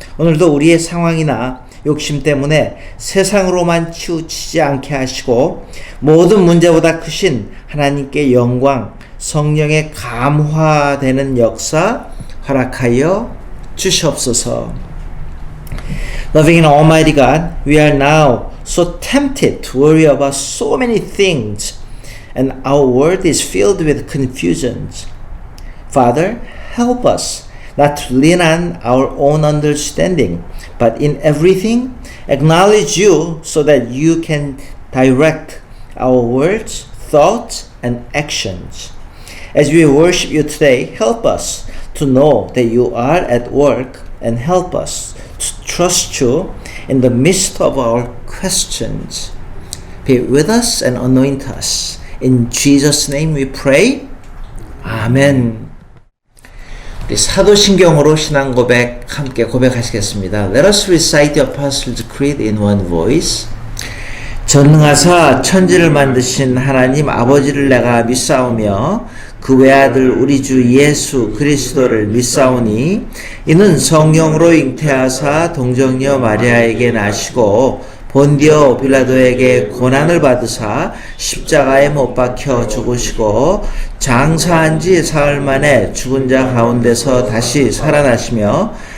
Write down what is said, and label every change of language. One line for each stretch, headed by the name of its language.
Korean: 오늘도 우리의 상황이나 욕심 때문에 세상으로만 치우치지 않게 하시고 모든 문제보다 크신 하나님께 영광, 성령의 감화되는 역사 허락하여 주시옵소서.
English: Loving and Almighty God, we are now so tempted to worry about so many things, and our world is filled with confusions. Father, help us not to lean on our own understanding, but in everything acknowledge you so that you can direct our words, thoughts, and actions. As we worship you today, help us to know that you are at work and help us to trust you in the midst of our questions. Be with us and anoint us. In Jesus' name we pray. 아멘.
Korean: 우리 사도신경으로 신앙 고백 함께 고백하시겠습니다.
English: Let us recite the Apostles' Creed in one voice.
Korean: 전능하사 천지를 만드신 하나님 아버지를 내가 믿사오며 그 외아들 우리 주 예수 그리스도를 믿사오니 이는 성령으로 잉태하사 동정녀 마리아에게 나시고 본디오 빌라도에게 고난을 받으사 십자가에 못 박혀 죽으시고 장사한 지 사흘 만에 죽은 자 가운데서 다시 살아나시며